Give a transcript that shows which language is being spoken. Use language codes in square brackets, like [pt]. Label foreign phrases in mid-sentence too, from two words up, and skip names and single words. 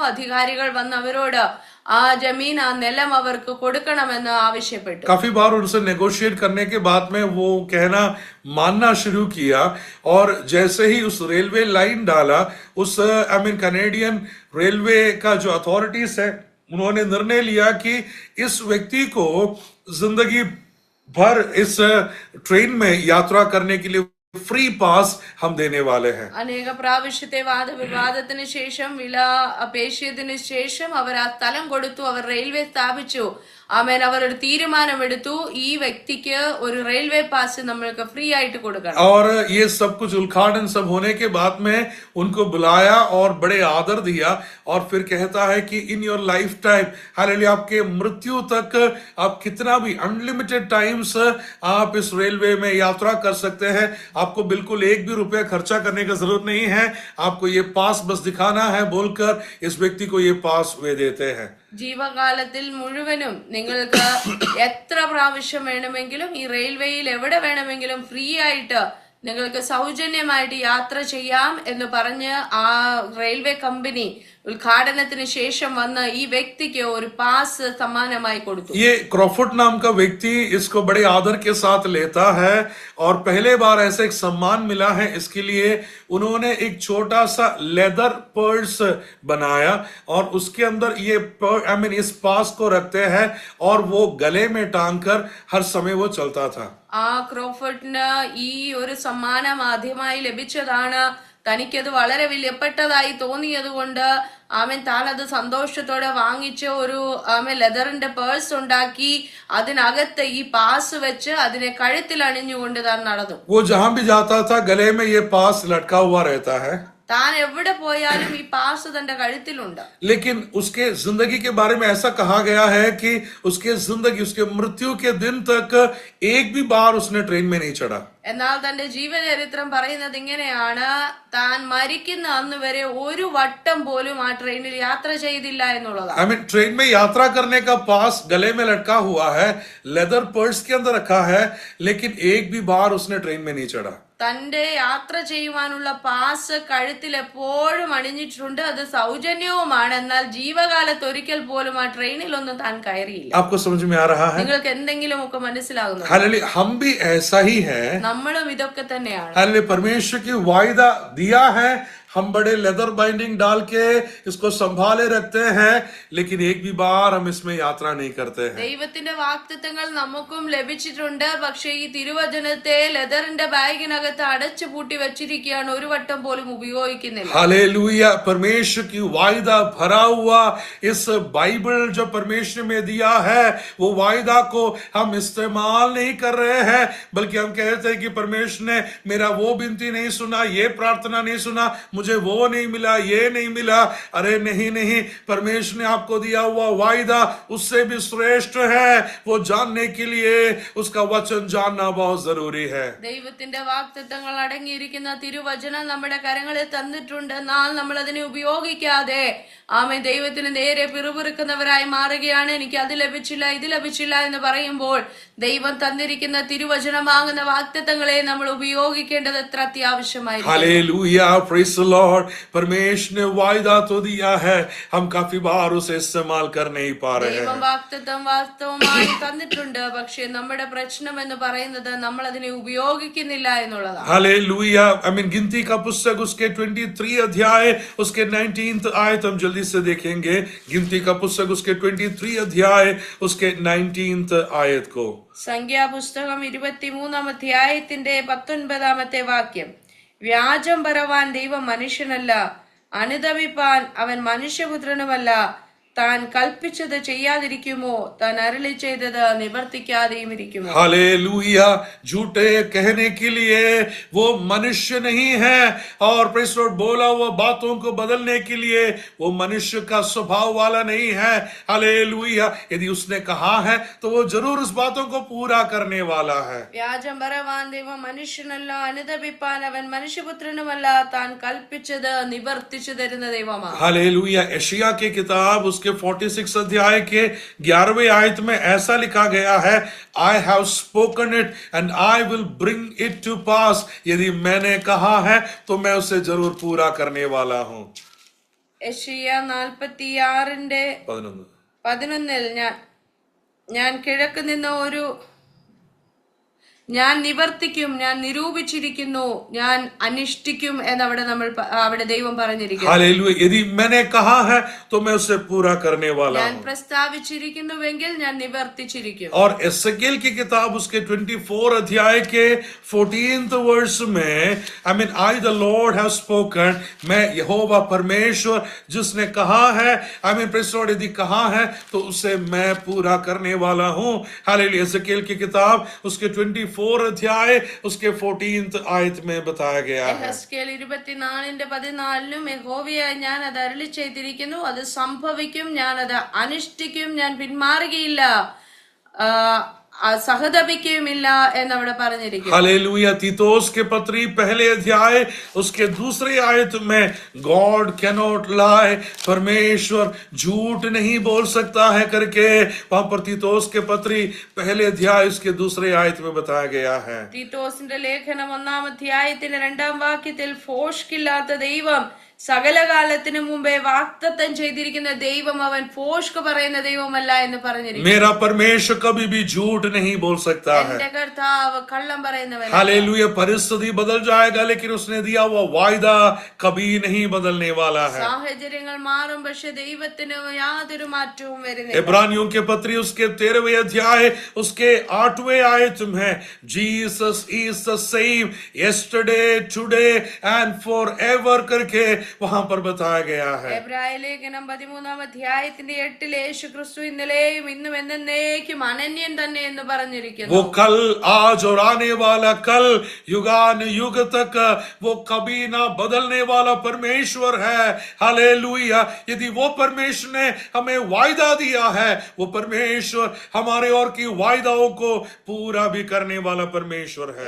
[ml] അധികാരികൾ വന്ന് അവരോട് ആ ജമീൻ, ആ നിലം അവർക്ക് കൊടുക്കണമെന്ന് ആവശ്യപ്പെട്ടു. [hi] काफी बार उनसे नेगोशिएट करने के बाद में वो कहना मानना शुरू किया, और जैसे ही उस रेलवे लाइन डाला, उस [en] I mean Canadian railway [hi] का जो अथॉरिटीज है, उन्होंने निर्णय लिया कि इस व्यक्ति को जिंदगी भर इस ट्रेन में यात्रा करने के लिए फ्री पास हम देने वाले है. [ml] അനേക പ്രാവശ്യത്തെ വാദവിവാദത്തിന് ശേഷം വില അപേക്ഷിച്ചതിന് ശേഷം അവർ ആ സ്ഥലം കൊടുത്തു. അവർ റെയിൽവേ സ്ഥാപിച്ചു. ആമേൻ. അവർ ഒരു തീരുമാനമെടുത്തു, ഈ വ്യക്തിക്ക് ഒരു [en] railway pass [ml] നമ്മൾക്ക് ഫ്രീ ആയിട്ട് കൊടുക്കണം. [hi] और ये सब कुछ उद्घाटन सब होने के बाद में उनको बुलाया और बड़े आदर दिया, और फिर कहता है कि [en] in your lifetime, [hi] हालेलुया, आपके मृत्यु तक आप कितना भी [en] unlimited times [hi] आप इस रेलवे में यात्रा कर सकते हैं. आपको बिल्कुल एक भी रुपया खर्चा करने की जरूरत नहीं है, आपको ये पास बस दिखाना है बोलकर इस व्यक्ति को ये पास वे देते हैं. [ml] ജീവകാലത്തിൽ മുഴുവനും നിങ്ങൾക്ക് എത്ര പ്രാവശ്യം വേണമെങ്കിലും ഈ റെയിൽവേയിൽ എവിടെ വേണമെങ്കിലും ഫ്രീ ആയിട്ട് നിങ്ങൾക്ക് സൗജന്യമായിട്ട് യാത്ര ചെയ്യാം എന്ന് പറഞ്ഞ് ആ [en] railway company [ml] ഉദ്ഘാടന ശേഷം വന്ന ഈ വ്യക്തിക്ക് ഒരു പാസ് സമ്മാനമായി കൊടുത്തു. ये [hi] क्रॉफोर्ड नाम का व्यक्ति इसको बड़े आदर के साथ लेता है और पहले बार ऐसे एक सम्मान मिला है इसके लिए उन्होंने एक छोटा सा [en] leather purse [hi] बनाया और उसके अंदर ये इस पास को रखते हैं और वो गले में टांग कर हर समय वो चलता था. [ml] ക്രോഫോർഡിന് ഈ ഒരു സമ്മാനം ആദ്യമായി ലഭിച്ചതാണ്. തനിക്കത് വളരെ വിലപ്പെട്ടതായി തോന്നിയത് കൊണ്ട് താനത് സന്തോഷത്തോടെ വാങ്ങിച്ച ഒരു ലെതറിന്റെ പേഴ്സ് ഉണ്ടാക്കി അതിനകത്ത് ഈ പാസ് വെച്ച് അതിനെ കഴുത്തിൽ അണിഞ്ഞുകൊണ്ട് താൻ നടന്നു. [hi] वो जहां भी जाता था गले में ये पास लटका हुआ रहता है. [ml] താൻ എവിടെ പോയാലും ഈ പാസ് തന്റെ കഴുത്തിലുണ്ട്. [hi] लेकिन उसके जिंदगी के बारे में ऐसा कहा गया है कि उसके जिंदगी उसके मृत्यु के दिन तक एक भी बार उसने ट्रेन में नहीं चढ़ा. [ml] എന്നാൽ തന്റെ ജീവചരിത്രം പറയുന്നത് ഇങ്ങനെയാണ്, താൻ മരിക്കുന്ന അന്ന് വരെ ഒരു വട്ടം പോലും ആ ട്രെയിനിൽ യാത്ര ചെയ്തില്ല എന്നുള്ളതാണ്. [hi] ट्रेन में यात्रा करने का पास गले में लटका हुआ है, [en] leather purse [hi] के अंदर रखा है, लेकिन एक भी बार उसने ट्रेन में नहीं चढ़ा. [ml] തന്റെ യാത്ര ചെയ്യുവാനുള്ള പാസ് കഴുത്തിൽ എപ്പോഴും അണിഞ്ഞിട്ടുണ്ട്. അത് സൗജന്യവുമാണ്. എന്നാൽ ജീവകാലത്ത് ഒരിക്കൽ പോലും ആ ട്രെയിനിലൊന്നും താൻ കയറിയില്ല. [hi] आपको समझ में आ रहा है? [ml] നിങ്ങൾക്ക് എന്തെങ്കിലും ഒക്കെ മനസ്സിലാകുന്നു? [hi] हालेलुया, हम भी ऐसा ही है. [ml] നമ്മളും ഇതൊക്കെ തന്നെയാണ്. [hi] हालेलुया, परमेश्वर की वायदा दिया है हम बड़े [en] leather binding [hi] डाल के इसको संभाले रखते हैं, लेकिन एक भी बार हम इसमें यात्रा नहीं करते हैं। [ml] ദൈവത്തിന്റെ വാഗ്ദത്തങ്ങൾ നമുക്കും ലഭിച്ചിട്ടുണ്ട്. പക്ഷേ ഈ തിരുവചനത്തെ ലെതറിന്റെ ബാഗിനകത്ത് അടച്ചു പൂട്ടി വെച്ചിരിക്കുകയാണ്, ഒരു വട്ടം പോലും ഉപയോഗിക്കുന്നില്ല. [hi] हालेलुया, परमेश्वर की वायदा भरा हुआ इस बाइबल जो परमेश्वर में दिया है, वो वायदा को हम इस्तेमाल नहीं कर रहे हैं, बल्कि हम कहते हैं कि परमेश्वर ने मेरा वो विनती नहीं सुना, ये प्रार्थना नहीं सुना, मुझे वो नहीं मिला, ये नहीं मिला. अरे नहीं नहीं, परमेश्वर ने आपको दिया हुआ वायदा उससे भी श्रेष्ठ है. वो जानने के लिए उसका वचन जानना बहुत जरूरी है. [ml] ദൈവത്തിന്റെ വാഗ്ദത്തങ്ങൾ അടങ്ങിയിരിക്കുന്ന തിരുവചനം നമ്മുടെ കരങ്ങളിൽ തന്നിട്ടുണ്ട്. എന്നാൽ നമ്മൾ അതിനെ ഉപയോഗിക്കാതെ ആമേൻ ദൈവത്തിന് നേരെ പിറുപിറുക്കുന്നവരായി മാറുകയാണ്. എനിക്ക് അത് ലഭിച്ചില്ല, ഇത് ലഭിച്ചില്ല എന്ന് പറയുമ്പോൾ ദൈവം തന്നിരിക്കുന്ന തിരുവചനമാകുന്ന വാഗ്ദത്തങ്ങളെ നമ്മൾ ഉപയോഗിക്കേണ്ടത് എത്ര അത്യാവശ്യമായിരിക്കും. [hi] हालेलुया, [en] Praise the Lord. [hi] परमेश्वर ने वायदा तो दिया है, हम काफी बार उसे इस्तेमाल कर नहीं पा रहे हैं. [ml] ദൈവം വാഗ്ദത്തം വാസ്തവമായി തന്നിട്ടുണ്ട്. പക്ഷേ നമ്മുടെ പ്രശ്നം എന്ന് പറയുന്നത് നമ്മൾ അതിനെ ഉപയോഗിക്കുന്നില്ല എന്നുള്ളതാണ്. [hi] हालेलुया. गिनती का पुस्तक उसके 23 अध्याय उसके 19th आयत हम जल्दी से देखेंगे. गिनती का पुस्तक उसके 23 अध्याय उसके 19th आयत को. [ml] സംഖ്യാപുസ്തകം 23 അധ്യായത്തിന്റെ 19 വാക്യം. വ്യാജം പറവാൻ ദൈവം മനുഷ്യനല്ല, അനുതപിപ്പാൻ അവൻ മനുഷ്യപുത്രനുമല്ല. താൻ കൽപ്പിച്ചത് ചെയ്യാതിരിക്കുമോ? താൻ അരുളി ചെയ്തത് നിവർത്തിക്കാതെയും ഇരിക്കുമോ? [hi] हालेलुया. झूठे कहने के लिए वो मनुष्य नहीं है, और [en] Praise the Lord [hi] बोला हुआ बातों को बदलने के लिए वो मनुष्य का स्वभाव वाला नहीं है. हालेलुया. यदि उसने कहा है तो वो जरूर उस बातों को पूरा करने वाला है. [ml] വ്യാജം പറവാൻ ദൈവം മനുഷ്യനല്ല, അനുതപിപ്പാൻ അവൻ മനുഷ്യപുത്രനുമല്ല. താൻ കൽപ്പിച്ചത് നിവർത്തിച്ചു തരുന്ന ദൈവമാണ്. [hi] हालेलुया. यशायाह की किताब उसके 46 अध्याय के 11वें आयत में ऐसा लिखा गया है, [en] I have spoken it and I will bring it to pass. [hi] यदि मैंने कहा है तो मैं उसे जरूर पूरा करने वाला हूं. [ml] യെശയ്യാ 46ന്റെ 11 ഞാൻ കിഴക്ക് നിന്ന് ഞാൻ നിവർത്തിക്കും, ഞാൻ നിരൂപിച്ചിരിക്കുന്നു, ഞാൻ അനുഷ്ഠിക്കും എന്നവിടെ അവിടെ ദൈവം പറഞ്ഞിരിക്കുന്നു. [hi] हालेलुया. यदि मैंने कहा है तो मैं उसे पूरा करने वाला ഞാൻ हूं. [ml] പ്രസ്താവിച്ചിരിക്കുന്നുവെങ്കിൽ ഞാൻ നിവർത്തിച്ചിരിക്കും. [hi] और एसेकिएल की किताब उसके 24 अध्याय के 14th वर्ष में [en] I the Lord have spoken. [hi] मैं यहोवा परमेश्वर जिसने कहा है, [en] Praise the Lord [hi] यदि कहा है तो उसे मैं पूरा करने वाला हूं. हालेलुया. एसेकिएल की किताब उसके 24 अध्याय उसके 14th आयत में बताया गया है. [ml] യെഹെസ്കേൽ 24ന്റെ 14 യഹോവയായ ഞാൻ അത് അരുളി ചെയ്തിരിക്കുന്നു, അത് സംഭവിക്കും, ഞാൻ അത് അനുഷ്ഠിക്കും, ഞാൻ പിന്മാറുകയില്ല, സഹതപിക്കുകയുമില്ല എന്നവിടെ പറഞ്ഞിരിക്കുന്നു. [hi] हालेलुया. तीतोस के पत्री पहले अध्याय उसके दूसरे आयत में [en] God cannot lie, [hi] परमेश्वर झूठ नहीं बोल सकता है करके वहां पर तीतोस के पत्री पहले अध्याय उसके दूसरे आयत में बताया गया है. [ml] തീത്തോസിന്റെ ലേഖനം 1-ാം അധ്യായത്തിന്റെ 2-ാം വാക്യത്തിൽ ഫോഷ്കില്ലാത്ത ദൈവം സകലകാലത്തിനു മുമ്പേ വാഗ്ദത്തം ചെയ്തിരിക്കുന്ന ദൈവം അവൻ ഫോഷ്ക്ക് പറയുന്ന ദൈവമല്ല എന്ന് പറഞ്ഞിരിക്കുന്നു. [hi] मेरा परमेश्वर कभी भी झूठ नहीं बोल सकता है. [ml] എന്റെ കർത്താവ് കള്ളം പറയുന്നവൻ. [hi] हालेलुया. परिस्थिति बदल जाएगा लेकिन उसने दिया हुआ वायदा कभी नहीं बदलने वाला है. [ml] സാഹചര്യങ്ങൾ മാറും, പക്ഷെ ദൈവത്തിന് യാതൊരു മാറ്റവും വരുന്നില്ല. [hi] इब्रानियों के पत्री उसके 13वें अध्याय उसके 8वें आयत में [en] Jesus is the same yesterday today and forever [hi] करके वहां पर बताया गया है. [ml] എബ്രായ ലേഖനം 13-ാം അധ്യായത്തിന്റെ 8 യേശു ക്രിസ്തു ഇന്നലെയും ഇന്നും എന്നേക്കും അനന്യൻ തന്നെ എന്ന് പറഞ്ഞിരിക്കുന്നു. [hi] वो कल आज और आने वाला कल युगान युग तक वो कभी ना बदलने वाला परमेश्वर है. हालेलुया. यदि वो परमेश्वर ने हमें वायदा दिया है, वो परमेश्वर हमारे और की वायदाओं को पूरा भी करने वाला परमेश्वर है.